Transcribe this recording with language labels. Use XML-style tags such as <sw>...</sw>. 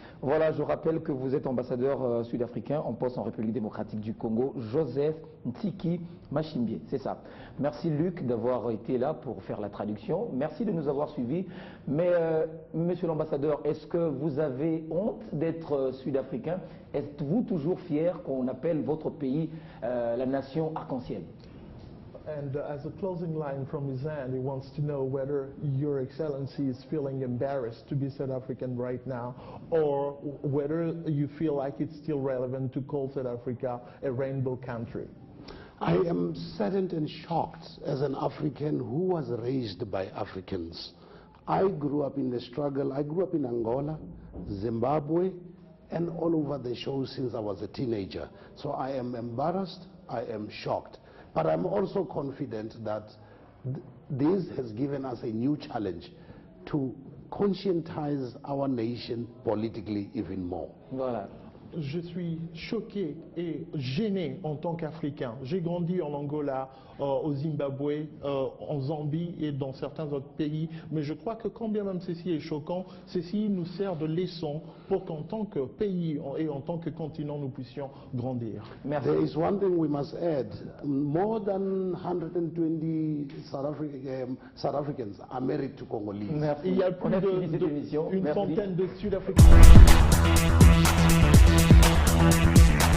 <fr>Voilà, je rappelle que vous êtes ambassadeur sud-africain en poste en République démocratique du Congo, Joseph Ntiki Machimbie, c'est ça. Merci Luc d'avoir été là pour faire la traduction. Merci de nous avoir suivis. Mais monsieur l'ambassadeur, est-ce que vous avez honte d'être sud-africain? Êtes-vous toujours fier qu'on appelle votre pays la nation arc-en-ciel?</fr> <en>And as a closing line from his end, he wants to know whether Your Excellency is feeling embarrassed to be South African right now, or whether you feel like it's still relevant to call South Africa a rainbow country. I am saddened and shocked as an African who was raised by Africans. I grew up in the struggle. I grew up in Angola, Zimbabwe, and all over the show since I was a teenager. So I am embarrassed, I am shocked. But I'm also confident that this has given us a new challenge to conscientize our nation politically even more.</en> <fr>Voilà. Je suis choqué et gêné en tant qu'Africain. J'ai grandi en Angola, au Zimbabwe, en Zambie et dans certains autres pays. Mais je crois que quand bien même ceci est choquant, ceci nous sert de leçon pour qu'en tant que pays et en tant que continent, nous puissions grandir. Merci.</fr> <en>There is one thing we must add. More than 120 South Africans are married to Congolese.</en> <fr>Merci. Il y a plus d'une Merci. centaine de Sud-Africains.</fr>